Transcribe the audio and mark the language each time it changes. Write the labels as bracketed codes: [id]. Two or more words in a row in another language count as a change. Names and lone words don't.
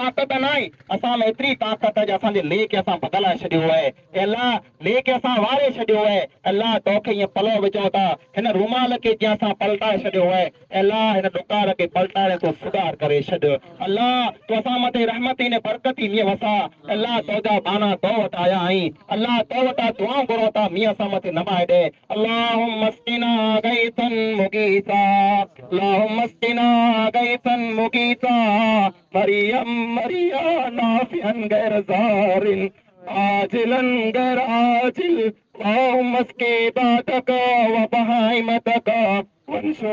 [sd] ताक़त न आहे असां में एतिरी ताक़त आहे जो असांजे ले खे असां बदिलाए छॾियो आहे अल्लाह ले खे असां वारे छॾियो आहे अल्लाह तोखे ईअं पलो विझूं था हिन रुमाल खे जीअं असां पलटाए छॾियो आहे अल्लाह हिन डुकार खे पलटाइण तो सुधार करे छॾ अल्लाह तूं असां मथे रहमती ने बरकती मींहं वसा अल्लाह तुंहिंजा बाना तो वटि आया आहीं अल्लाह तो वटां दुआऊं घुरूं था मींहं असां मथे नमाए ॾे [ar] اللهم اسقنا غيثا مغيثا اللهم اسقنا غيثا مغيثا مريا نافعا غير زار عاجلا غير عاجل اللهم اسق عبادك وبهائمتك وانشر